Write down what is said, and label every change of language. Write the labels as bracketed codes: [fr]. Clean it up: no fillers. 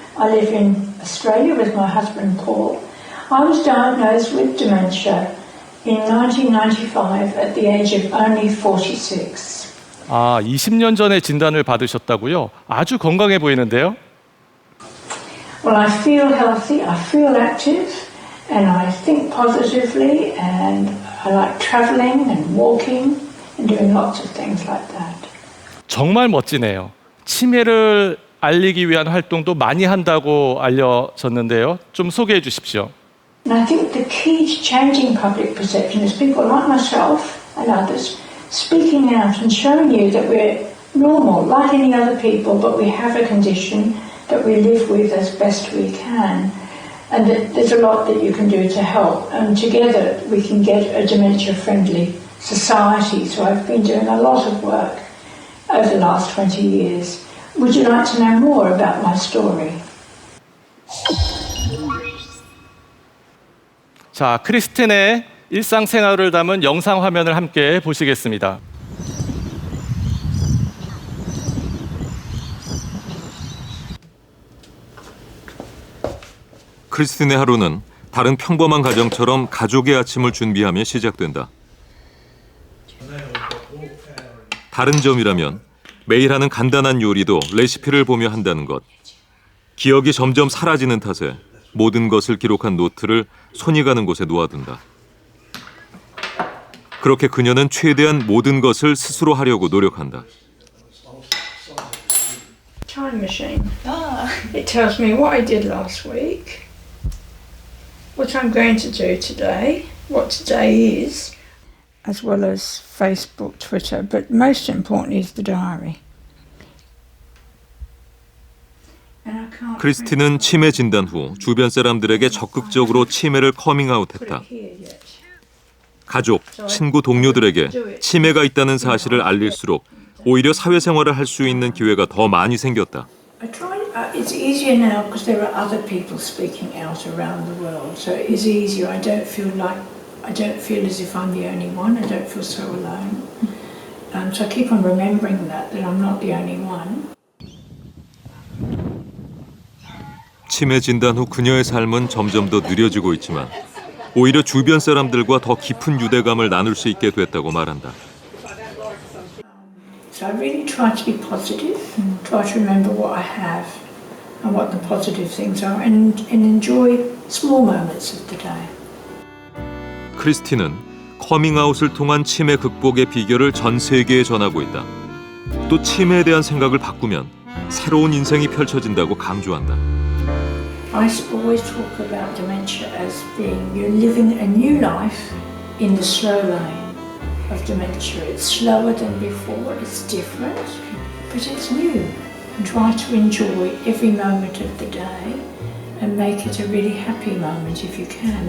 [en] I live in Australia with my husband Paul. I was diagnosed with dementia in 1995 at the age of only 46. [ko] 20년 전에 진단을 받으셨다고요? 아주 건강해 보이는데요? [en] Well, I feel healthy, I feel active, and I think positively, and I like travelling and walking and doing lots of things like that. [ko] 정말 멋지네요. 치매를 알리기 위한 활동도 많이 한다고 알려졌는데요. 좀 소개해 주십시오. [en] And I think the key to changing public perception is people like myself and others speaking out and showing you that we're normal, like any other people, but we have a condition that we live with as best we can. And that there's a lot that you can do to help. And together we can get a dementia-friendly society. So I've been doing a lot of work over the last 20 years. Would you like to know more about my story? [ko] 자, 크리스틴의 일상생활을 담은 영상 화면을 함께 보시겠습니다. 크리스틴의 하루는 다른 평범한 가정처럼 가족의 아침을 준비하며 시작된다. 다른 점이라면 매일 하는 간단한 요리도 레시피를 보며 한다는 것. 기억이 점점 사라지는 탓에 모든 것을 기록한 노트를 손이 가는 곳에 놓아둔다. 그렇게 그녀는 최대한 모든 것을 스스로 하려고 노력한다. [en] Time machine. It tells me what I did last week, what I'm going to do today, what today is, as well as Facebook, Twitter, but most importantly is the diary. [ko] 크리스틴은 치매 진단 후 주변 사람들에게 적극적으로 치매를 커밍아웃했다. 가족, 친구, 동료들에게 치매가 있다는 사실을 알릴수록 오히려 사회생활을 할 수 있는 기회가 더 많이 생겼다. [en] It's easier now because there are other people speaking out around the world. So it is easier. I don't feel as if I'm the only one. I don't feel so alone. So I keep on remembering that I'm not the only one. [ko] 치매 진단 후 그녀의 삶은 점점 더 느려지고 있지만 오히려 주변 사람들과 더 깊은 유대감을 나눌 수 있게 됐다고 말한다. [en] So I really try to be positive, try to remember what I have and what the positive things are and enjoy small moments of the day. [ko] 크리스틴은 커밍아웃을 통한 치매 극복의 비결을 전 세계에 전하고 있다. 또 치매에 대한 생각을 바꾸면 새로운 인생이 펼쳐진다고 강조한다. [en] I always talk about dementia as being you're living a new life in the slow lane of dementia. It's slower than before, it's different, but it's new. And try to enjoy every moment of the day and make it a really happy moment if you can.